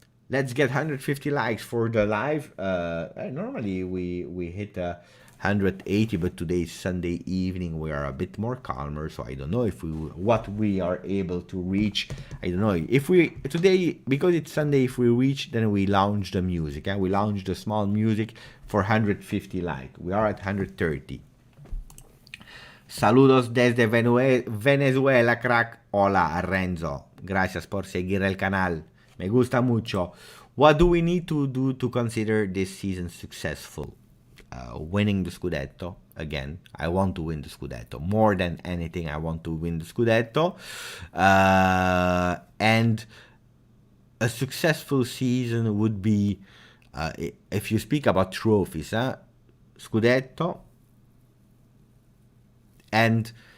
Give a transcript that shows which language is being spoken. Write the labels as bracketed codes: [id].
[en] Let's get 150 likes for the live. Normally we hit 180, but today is Sunday evening. We are a bit more calmer, so I don't know if what we are able to reach. I don't know if we today, because it's Sunday. If we reach, then we launch the music. We launch the small music for 150 like. We are at 130. [es] Saludos desde Venezuela, crack. Hola, Renzo. Gracias por seguir el canal. Me gusta mucho. [en] What do we need to do to consider this season successful? Winning the Scudetto. Again, I want to win the Scudetto. More than anything, I want to win the Scudetto. And a successful season would be, if you speak about trophies, Scudetto, and